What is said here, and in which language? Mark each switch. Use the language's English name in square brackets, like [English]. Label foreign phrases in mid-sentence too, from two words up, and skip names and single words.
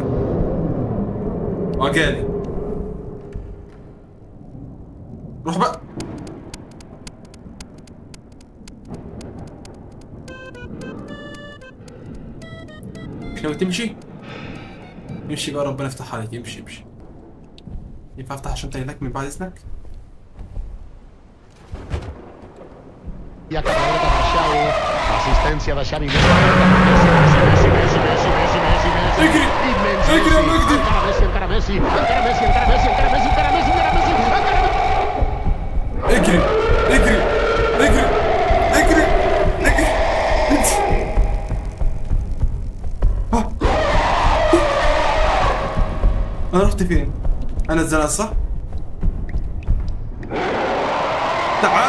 [Arabic] اه جالي. روح بقى. مش ناوي تمشي؟ امشي بقى، ربنا يفتح عليك. امشي امشي. ينفع افتح عشان هناك من بعد اذنك؟ [Catalan] Ja cap a la dreta per Xavi. Assistència de Xavi. Messi, Messi, Messi, Messi, Messi, Messi, Messi. [Arabic] اجري [Catalan] Immens [Arabic] اجري يا Messi. مجدي. [Catalan] Encara Messi, encara Messi, encara Messi, encara Messi, encara Messi, encara Messi, encara Messi, encara Messi. [Arabic] اجري اجري اجري اجري اجري. آه. انا رحت فين؟ انا اتزنقت صح؟ تعال.